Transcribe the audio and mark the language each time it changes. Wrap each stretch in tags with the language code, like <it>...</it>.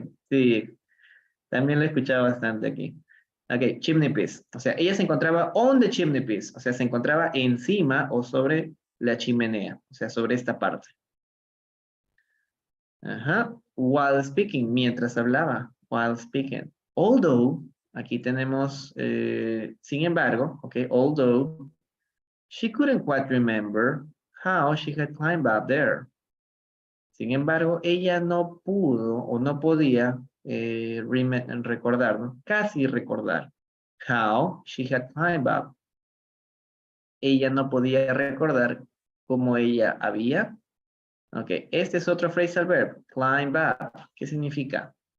<es>Sí, también lo he escuchado bastante aquí. Ok, chimney piece. O sea, ella se encontraba</es> <en>on the chimney piece.</en> <es>O sea, se encontraba encima o sobre la chimenea. O sea, sobre esta parte. Ajá.</es> <en>While speaking,</en> <es>mientras hablaba.</es> <en>While speaking. Although,</en> <es>aquí tenemos, sin embargo,</es> <en>ok, although, she couldn't quite remember how she had climbed up there.</en> <es>Sin embargo, ella no pudo o no podía recordar, ¿no? Casi recordar.</es> <en>How she had climbed up.</en> <es>Ella no podía recordar cómo ella había. Ok, este es otro phrasal verb.</es> <en>Climb up.</en> <es>¿Qué significa?</es>